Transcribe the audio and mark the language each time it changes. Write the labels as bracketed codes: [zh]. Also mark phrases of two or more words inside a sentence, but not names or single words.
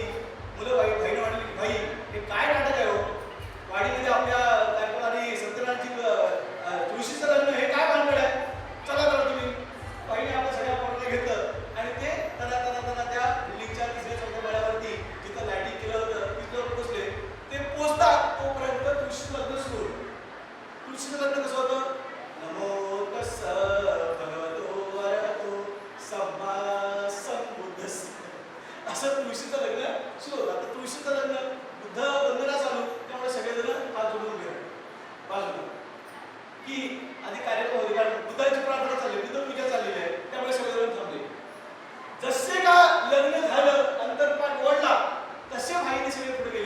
[mr] मुलं भाईने म्हणाली की भाई हे काय नाटक आहे हो, वाडीमध्ये आपल्या कार्यक्रमाने सत्यनारायणची तुळशीचं लग्न, हे काय भानगड आहे? चला तर तुम्ही. भाईने आपल्या सगळ्या पोरांना घेतलं आणि ते तना त्या बिल्डिंगच्या तिसऱ्या चौथ्या माळ्यावरती जिथं लाईटिंग केलं होतं तिथं पोहोचले. ते पोहोचतात तोपर्यंत तुळशीचं लग्न सुरू होतं. तुळशीचं लग्न कसं होतं? [pi] नमो तस्स भगवतो अरहतो सम्मा संबुद्धस्स, [mr] असं तुळशीचं लग्न सुरू होतं. आता तुळशीचं लग्न बुद्ध वंदना चालू, त्यामुळे सगळेजण हात जोडून उभे बाजूला की आधी कार्यक्रम होते, कारण बुद्धाची प्रार्थना चालली, बुद्ध पूजा चाललेली आहे, त्यामुळे सगळेजण थांबले. जसे का लग्न झालं, अंतरपाठ ओढला, तसे भाईने सगळे पुढे गेले.